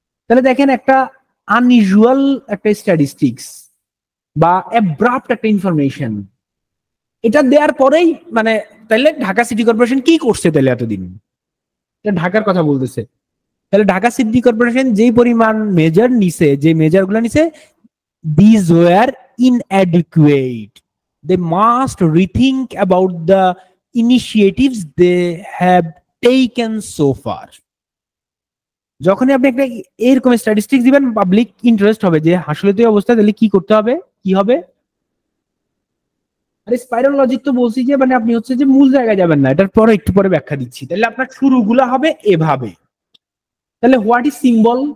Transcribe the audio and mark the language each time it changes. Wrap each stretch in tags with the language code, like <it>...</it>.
<bn>তাহলে দেখেন একটা আনইউজুয়াল একটা স্ট্যাটিস্টিক্স বা অ্যাব্রাপ্ট একটা ইনফরমেশন, এটা দেওয়ার পরেই মানে তাহলে ঢাকা সিটি কর্পোরেশন কি করছে তাহলে এতদিন? এটা ঢাকার কথা বলতেছে। তাহলে ঢাকা সিটি কর্পোরেশন যেই পরিমাণ মেজার নিছে, যে মেজার গুলো নিছে,</bn> <en>these were inadequate. They must rethink about the initiatives they have taken so far.</en> <bn>যখনই আপনি একটা এরকম স্ট্যাটিস্টিক্স দিবেন, পাবলিক ইন্টারেস্ট হবে যে আসলে তো এই অবস্থা, তাহলে কি করতে হবে, কি হবে। আরে স্পাইরাল লজিক তো বলছি যে মানে আপনি হচ্ছে যে মূল জায়গায় যাবেন না, এটার পরে একটু পরে ব্যাখ্যা দিচ্ছি। তাহলে আপনার শুরুগুলা হবে এভাবে। তাহলে</bn> <en>What is symbol?</en>